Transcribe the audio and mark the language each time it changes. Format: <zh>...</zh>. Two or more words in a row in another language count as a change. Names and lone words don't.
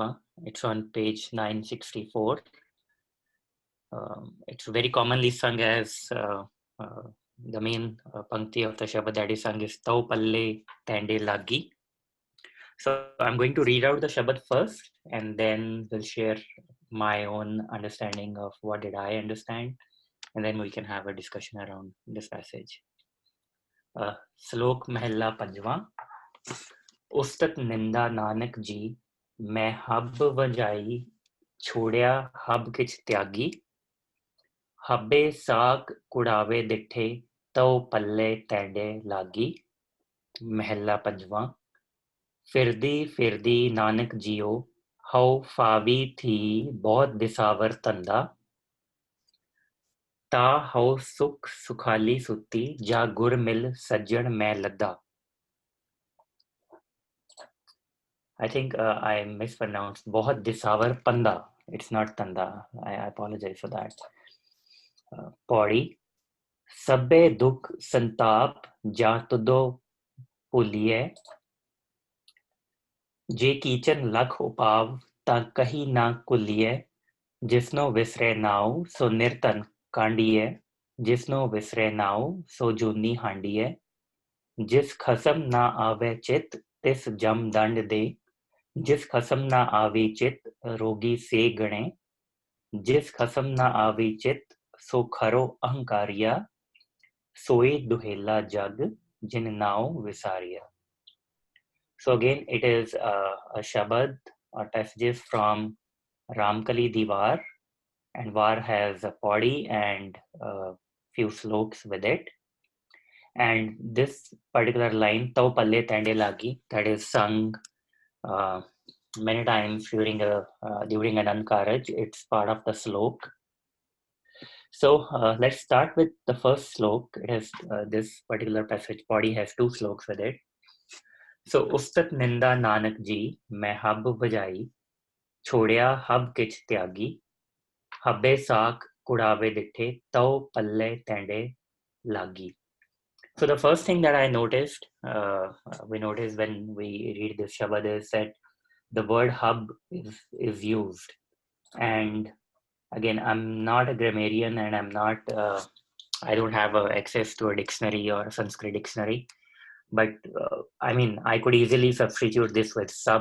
<en>It's on page 964. It's very commonly sung as the main pankti of the Shabad that is sung is</en> <pa>ਤਉ ਪੱਲੇ ਤੈਂਡੇ ਲਾਗੀ.</pa> <en>So I'm going to read out the Shabad first and then we'll share my own understanding of what did I understand, and then we can have a discussion around this passage.</en> <pa>ਸਲੋਕ ਮਹਲਾ ਪੰਜਵਾ. ਉਸਤਤ ਨਿੰਦਾ ਨਾਨਕ ਜੀ ਮੈਂ ਹਬ ਵਜਾਈ ਛੋੜਿਆ ਹਬ ਕਿਛ ਤਿਆਗੀ ਹੱਬੇ ਸਾਗ ਕੁੜਾਵੇ ਦਿਠੇ ਤਉ ਪੱਲੇ ਤੈਂਡੇ ਲਾਗੀ। ਮਹਲਾ ਪੰਜਵਾ। ਫਿਰਦੀ ਫਿਰਦੀ ਨਾਨਕ ਜੀਓ ਹਉ ਫਾਵੀ ਥੀ ਬਹੁਤ ਦਿਸਾਵਰ ਤੰਦਾ ਤਾ ਹਉ ਸੁਖ ਸੁਖਾਲੀ ਸੁਤੀ ਜਾ ਗੁਰ ਮਿਲ ਸੱਜਣ ਮੈਂ ਲੱਦਾ।</pa> <en>I think I mispronounced.</en> <pa>ਬਹੁਤ ਦਿਸਾਵਰ ਪੰਦਾ.</pa> <en>It's not tanda. I apologize for that.</en> <pa>ਪਉੜੀ ਸੱਬੇ ਦੁਖ ਸੰਤਾਪ ਜਾ ਤੁਦੋ ਭੂਲੀਏ ਜੇ ਕੀਚਨ ਲਖ ਉਪਾਵ ਤਾ ਕਹੀ ਨਾ ਕੁਲੀਏ ਜਿਸਨੋ ਵਿਸਰੇ ਨਾਵ ਸੋ ਨਿਰਤਨ ਕਾਂਡੀਏ ਜਿਸਨੋ ਵਿਸਰੇ ਨਾਵ ਸੋ ਜੂਨੀ ਹਾਂਡੀਏ ਜਿਸ ਖਸਮ ਨਾ ਆਵੇ ਚਿਤ ਤਿਸ ਜਮ ਦੰਡ ਦੇ ਜਿਸ ਖਸਮ ਨਾ ਆਵੀ ਚਿਤ ਰੋਗੀ ਸੇ ਗਣੇ ਜਿਸ ਖਸਮ ਨਾ ਆਵੀ ਚਿਤ ਸੋ ਖਰੋ ਅਹੰਕਾਰੀਆ ਸੋਈ ਦੁਹੇਲਾ ਜਗ ਜਿਨ ਨਾਵ ਵਿਸਾਰਿਆ.</pa> <en>So again it is a Shabad or passages from Ramkali Diwar, and Var has a Paudi and a few sloks with it, and this particular line</en> <pa>ਤਉ ਪੱਲੇ ਤੈਂਡੇ ਲਾਗੀ,</pa> <en>that is sung many times during an Ankaraj. It's part of the slok. So let's start with the first slok. It has this particular passage body has two sloks with it.</en> <pa>So ਉਸਤਤ ਨਿੰਦਾ ਨਾਨਕ ਜੀ ਮੈਂ ਹਬ ਬਜਾਈ ਛੋੜਿਆ ਹਬ ਕਿਚ ਤਿਆਗੀ ਹੱਬੇ ਸਾਕ ਕੁੜਾਵੇ ਦਿਠੇ ਤਉ ਪੱਲੇ ਤੇਂਡੇ ਲਾਗੀ.</pa> <en>So the first thing that I noticed, we noticed when we read this Shabad is that the word hub is used, and again I'm not a grammarian and I'm not I don't have access to a dictionary or a Sanskrit dictionary, but I mean I could easily substitute this with sub.</en>